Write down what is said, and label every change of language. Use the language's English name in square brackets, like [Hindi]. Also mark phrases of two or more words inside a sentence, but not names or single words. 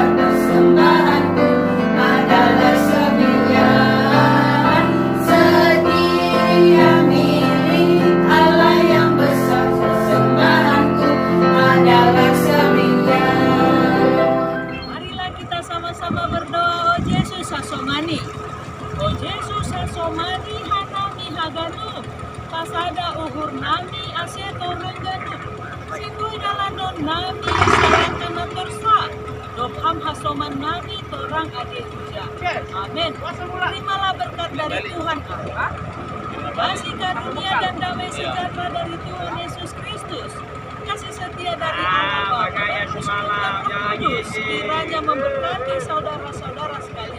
[Indonesian] Persembahanku adalah 9, setia, milik Allah yang besar. Persembahanku adalah 9. Marilah kita sama-sama berdoa. [Batak Simalungun] O Yesus Hasomani, O Yesus Hasomani hanami haganu, pasada uhur nami aseto rengganu, sibui dalanon nami sarangkana torsa, doham hasoman nami torang ade huja. [Indonesian] Amin. Terimalah berkat dari Tuhan Allah, kasih karunia dan damai sejahtera dari Tuhan Yesus Kristus, kasih setia dari Allah Bapa dan Persekutuan Roh Kudus, kiranya memberkati saudara-saudara